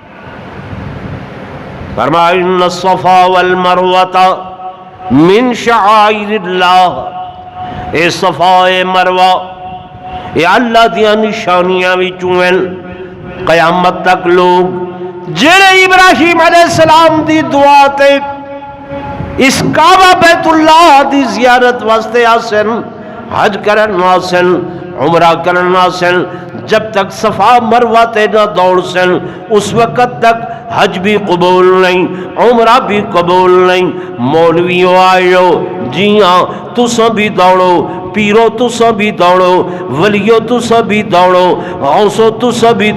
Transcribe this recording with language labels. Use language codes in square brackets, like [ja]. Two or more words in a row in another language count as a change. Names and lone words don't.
[pa] فرمایا [ar] ان الصفا والمروہ من شعائر اللہ [pa] اے صفا اے مروا اے اللہ دیا نشانیاں بھی چوئن قیامت تک لوگ جنہیں ابراہیم علیہ السلام دی دعا تے اس کعبہ بیت اللہ دی زیارت واسطے آسن حج کرن آسن عمرہ کرن آسن جب تک صفا مروہ تے نہ دوڑ سن اس وقت تک حج بھی قبول نہیں عمرہ بھی قبول نہیں مولویوں آئیو جی ہاں تسوں بھی دوڑو پیرو تسا بھی دوڑو، ولیو تسا بھی دوڑو، غوثو تسا بھی